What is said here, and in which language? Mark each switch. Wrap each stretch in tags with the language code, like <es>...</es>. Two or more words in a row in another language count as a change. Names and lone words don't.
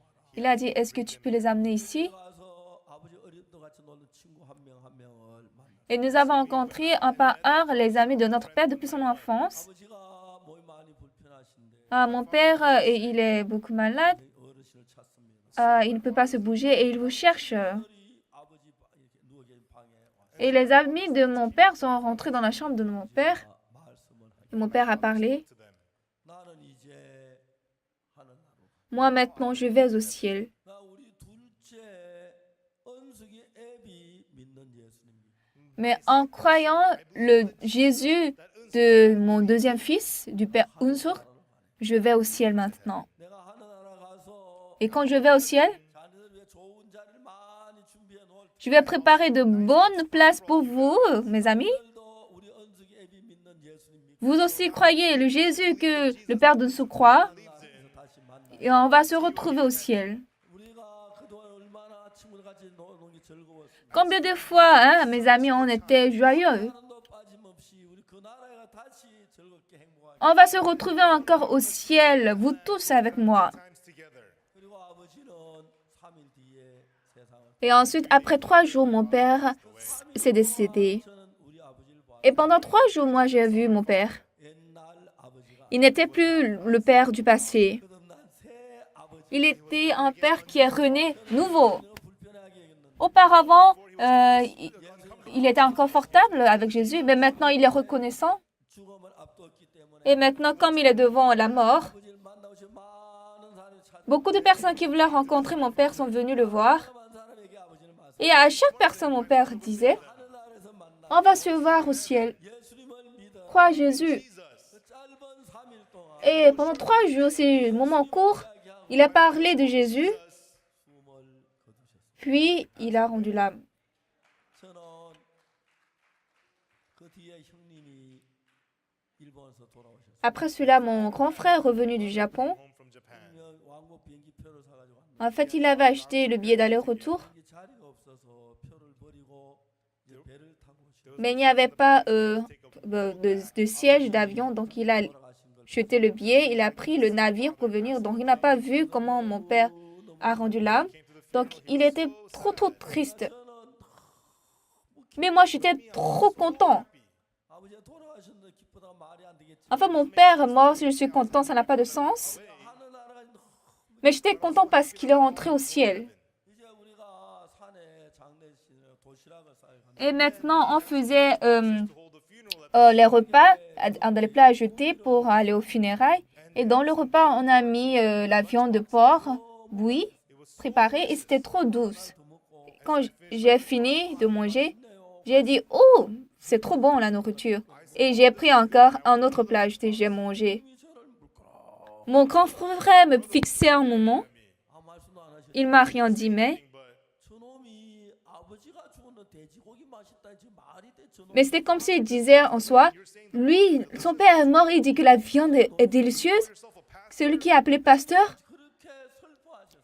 <fr>Il a dit, est-ce que tu peux les amener ici?</fr> <ko>가서 아버지 어릴 때 같이 노는 친구 한 명 한 명을 만나.</ko> <fr>Et nous avons rencontré un par un les amis de notre père depuis son enfance.</fr> <ko>아버지가 몸이 많이 불편하신데</ko> <fr>Ah, mon père, il est beaucoup malade.</fr> <ko>어르신을 찾습니다.</ko> <fr>Il ne peut pas se bouger et il vous cherche.</fr> <ko>들이 아버지 이렇게 누워 계신 방에 와서</ko> <fr>Et les amis de mon père sont rentrés dans la chambre de mon père.</fr> <ko>말씀을 하기.</ko> <fr>Et mon père a parlé.</fr> <ko>나는 이제 하늘나라.</ko> <fr>Moi, maintenant, je vais au ciel.</fr> <ko>나 우리 둘째 은숙이 애비 믿는 예수님.</ko> <fr>Mais en croyant le Jésus de mon deuxième fils, du père Unsur, je vais au ciel maintenant.</fr> <ko>내가 하늘나라 가서</ko> <fr>Et quand je vais au ciel,</fr> <ko>자녀들 위해 좋은 자리를 많이 준비해 놓을</ko> <fr>je vais préparer de bonnes places pour vous, mes amis.</fr> <ko>도 우리 은숙이 애비 믿는 예수님 믿고</ko> <fr>Vous aussi croyez le Jésus que le père Unsur croit.</fr> <ko>하늘나라에서 다시 만나.</ko> <fr>Et on va se retrouver au ciel.</fr> <ko>우리가 그동안 얼마나 친구들 같이 노는 게 즐거웠습니다.</ko> <fr>Combien de fois, hein, mes amis, on était joyeux.</fr> <ko>하나도 빠짐없이 우리 그 나라에 다시 즐겁게 행복하게.</ko> <fr>On va se retrouver encore au ciel, vous tous avec moi.</fr> <en>times together.</en> <ko>그리고 아버지는 3일 뒤에 세상을.</ko> <fr>Et ensuite, après 3 jours, mon père s'est décédé.</fr> <ko>저는 우리 아버지를 봐.</ko> <fr>Et pendant 3 jours, moi, j'ai vu mon père.</fr> <ko>옛날 아버지가</ko> <fr>Il n'était plus le père du passé.</fr> <ko>거듭난 새 아버지.</ko> <fr>Il était un père qui est rené nouveau.</fr> <ko>불편하게 했는데</ko> <fr>Auparavant, il était inconfortable avec Jésus, mais maintenant, il est reconnaissant.</fr> <ko>죽음을 앞두었기 때문에</ko> <fr>Et maintenant, comme il est devant la mort,</fr> <ko>아버지를 만나고 싶은 많은 사람이 찾.</ko> <fr>beaucoup de personnes qui voulaient rencontrer mon père sont venues le voir.</fr> <ko>많은 사람에게 아버지를 말씀.</ko> <fr>Et à chaque personne, mon père disait,</fr> <ko>하늘나라에서 만나.</ko> <fr>on va se voir au ciel.</fr> <ko>예수님을 믿어.</ko> <fr>Crois Jésus.</fr> <ko>그 짧은 3일 동안</ko> <fr>Et pendant 3 jours, c'est un moment court, il a parlé de Jésus,</fr> <ko>숨을 거두셨습니다.</ko> <fr>puis il a rendu l'âme.</fr> <ko>저는 그 뒤에 형님이 일본에서 돌아오셨어요.</ko> <fr>Après cela, mon grand frère revenu du Japon,</fr> <en>Home from Japan.</en> <ko>그러면 왕복 비행기표를 사가지고 왔는데</ko> <fr>en fait, il avait acheté le billet d'aller-retour,</fr> <ko>비행기 자리가 없어서 표를 버리고 이제 배를 타고 오셨어요.</ko> <fr>mais il n'y avait pas de siège d'avion, donc il a</fr> <ko>돌아가신 걸</ko> <fr>jeté le billet, il a pris le navire pour venir, donc il n'a pas vu comment mon père a rendu l'âme. Donc il était trop triste. Mais moi, j'étais trop content.</fr> <ko>아버지가 돌아가셨는데 기쁘다고 말이 안 되겠지.</ko> <fr>Enfin, mon père est mort, si je suis content, ça n'a pas de sens.</fr> <ko>하늘나라가 너무</ko> <fr>Mais j'étais content parce qu'il est rentré au ciel.</fr> <ko>이제 우리가 산에 장례식을 도시락을 싸가지고</ko> <fr>Et maintenant, on faisait</fr> <en>To hold a funeral at</en> <fr>les repas dans les plats à jeter pour aller aux funérailles. Et dans le repas, on a mis la viande de porc bouillie, préparée, et c'était trop douce. Quand j'ai fini de manger, j'ai dit, oh, c'est trop bon la nourriture. Et j'ai pris encore un autre plat à jeter, j'ai mangé. Mon grand frère me fixait un moment.</fr> <ko>아무 말씀도 안 하시고</ko> <fr>Il m'a rien dit, mais</fr> <ko>저놈이 아버지가 죽었는데 돼지고기 맛있다 지금 말이 돼 저놈.</ko> <fr>Mais c'était comme s'il disait en soi, lui, son père est mort, il dit que la viande est délicieuse. Celui qui est appelé pasteur,</fr> <ko>그렇게 슬퍼하셨어요.</ko>